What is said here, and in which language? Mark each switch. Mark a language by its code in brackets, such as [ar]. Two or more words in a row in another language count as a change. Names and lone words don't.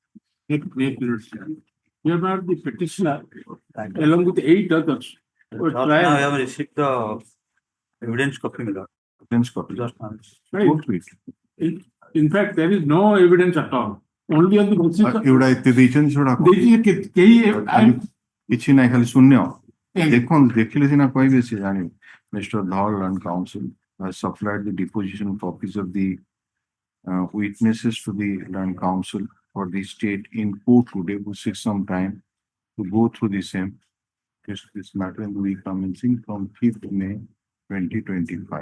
[en] You are the petitioner along with 8 others. Now I have received the evidence copy. Evidence copy. Right. In fact, there is no evidence at all. Only on the basis of [or] କିଛି ନାହିଁ ଖାଲି ଶୂନ୍ୟ ଦେଖନ୍ତୁ ଦେଖିଲେ ସିନା କହିବେ ସେ ଜାଣିବେ. [en] Mr. Dhawal and Council has supplied the deposition copies of the witnesses to the Land Council for the state in court today. Will take some time to go through the same. This matter will be commencing from 5th May 2025.